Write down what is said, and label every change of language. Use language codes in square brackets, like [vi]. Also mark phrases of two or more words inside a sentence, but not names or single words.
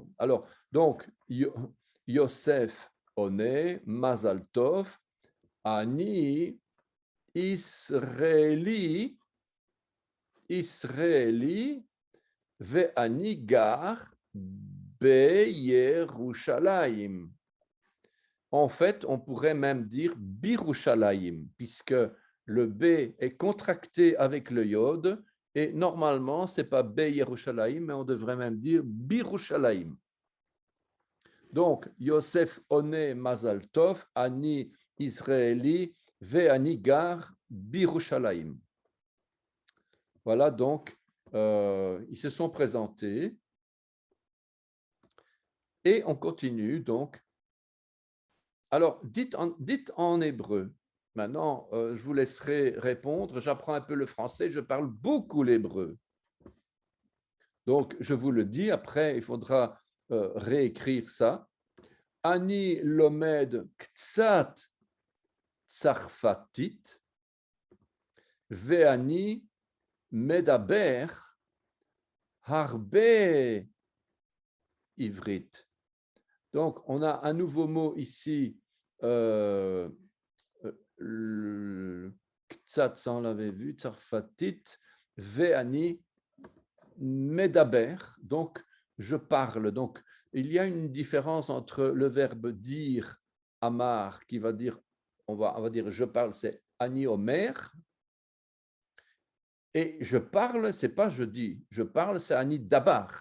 [fr] Alors, donc, [he] יוסף עונה, מזל טוב, אני, ישראלי, ואני גר בירושלים. [fr] En fait, on pourrait même dire Birushalayim, puisque le B est contracté avec le yod, et normalement, ce n'est pas Beyerushalayim, mais on devrait même dire Birushalayim. Donc, [he] יוסף עונה מזל טוב, אני ישראלי, ואני גר בירושלים. [fr] Voilà, donc, ils se sont présentés. Et on continue, donc. Alors, dites en hébreu. Maintenant, je vous laisserai répondre. J'apprends un peu le français, je parle beaucoup l'hébreu. Donc, je vous le dis, après, il faudra réécrire ça. [he] אני לומד קצת צרפתית, ואני מדבר הרבה עברית. [fr] Donc, on a un nouveau mot ici, Ktsat, ça on l'avait vu, [he] צרפתית, ואני, מדבר, [fr] donc je parle. Donc, il y a une différence entre le verbe dire, Amar, qui va dire, on va dire je parle, c'est [he] אני אומר, [fr] et je parle, c'est pas je dis, je parle, c'est [he] אני דבר.